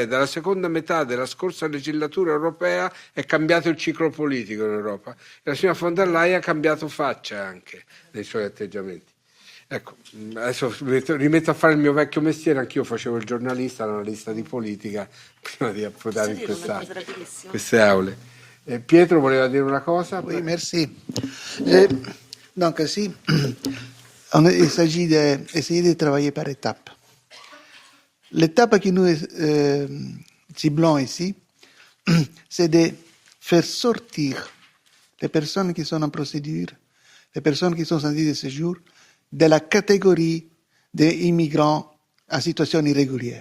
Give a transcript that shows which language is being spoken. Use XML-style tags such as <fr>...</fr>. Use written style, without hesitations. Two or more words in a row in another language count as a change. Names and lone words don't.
<it>Dalla seconda metà della scorsa legislatura europea è cambiato il ciclo politico in Europa e la signora von der Leyen ha cambiato faccia anche nei suoi atteggiamenti. Ecco, adesso rimetto a fare il mio vecchio mestiere, anch'io facevo il giornalista, l'analista di politica prima di approdare in queste aule. Pietro voleva dire una cosa?</it> <fr>Oui, merci. Donc ici, il s'agit d'essayer de travailler par étapes. L'étape que nous ciblons ici, c'est de faire sortir les personnes qui sont en procédure, les personnes qui sont en titre de séjour, de la catégorie des immigrants en situation irrégulière.</fr>